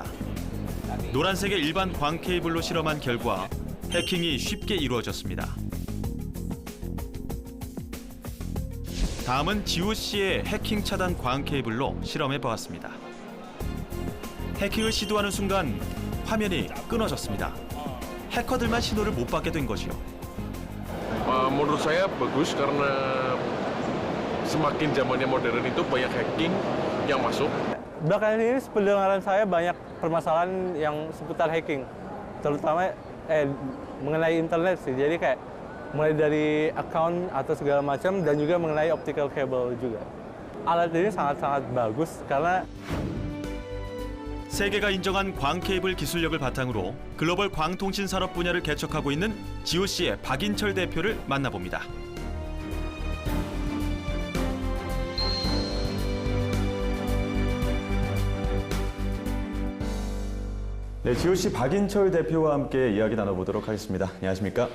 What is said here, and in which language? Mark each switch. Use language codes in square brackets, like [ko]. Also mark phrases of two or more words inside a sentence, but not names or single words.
[ko] 노란색의 일반 광 케이블로 실험한 결과 해킹이 쉽게 이루어졌습니다. 다음은 GOC의 해킹 차단 광 케이블로 실험해 보았습니다. 해킹을 시도하는 순간 화면이 끊어졌습니다. 해커들만 신호를 못 받게 된 것이요. [id] Menurut saya bagus karena semakin zamannya modern itu banyak hacking yang masuk. Belakangan ini pendengaran saya banyak permasalahan yang seputar hacking, terutama mengenai internet sih. Jadi kayak mulai dari account atau segala macam dan juga mengenai [en] optical cable [id] juga. Alat ini sangat-sangat bagus karena [ko] 세계가 인정한 광 케이블 기술력을 바탕으로 글로벌 광통신 산업 분야를 개척하고 있는 GOC의 박인철 대표를 만나봅니다. 네, GOC 박인철 대표와 함께 이야기 나눠보도록 하겠습니다. 안녕하십니까?